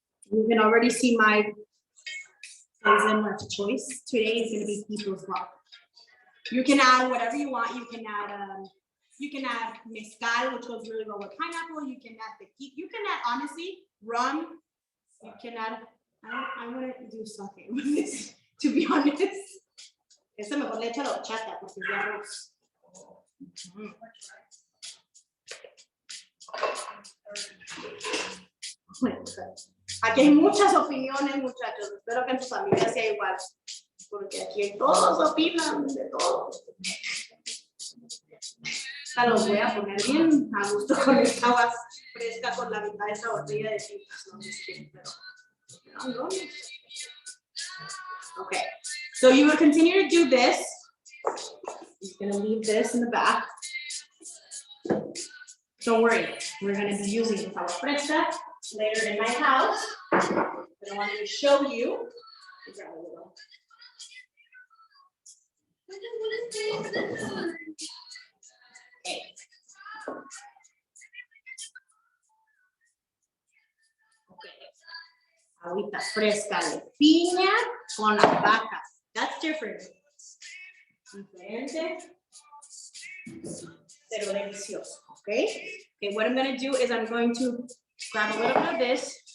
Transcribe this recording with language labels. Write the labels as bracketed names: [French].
[English] You can already see my poison of choice today is going to be people's block. You can add whatever you want. You can add mezcal, which goes really well with pineapple. You can add tequila. You can add, honestly, rum. You can add, I'm going to do sake with this, to be honest. [Spanish] Esta mejor le echa la horchata porque es de arroz. Aquí hay muchas opiniones, muchachos. Espero que en tu familia sea igual. Porque aquí todos opinan de todo. Ya los voy a poner bien a gusto con esta agua fresca con la mitad de esa botella de tintas. [English] No, pero, okay, so you will continue to do this. I'm going to leave this in the back. Don't worry, we're going to be using this agua fresca later in my house. But I wanted to show you. Okay. [Spanish] Agüita fresca de piña con albahaca. [English] That's different. [Spanish] Diferente, pero delicioso. [English] Okay. Okay. What I'm going to do is I'm going to grab a little bit of this.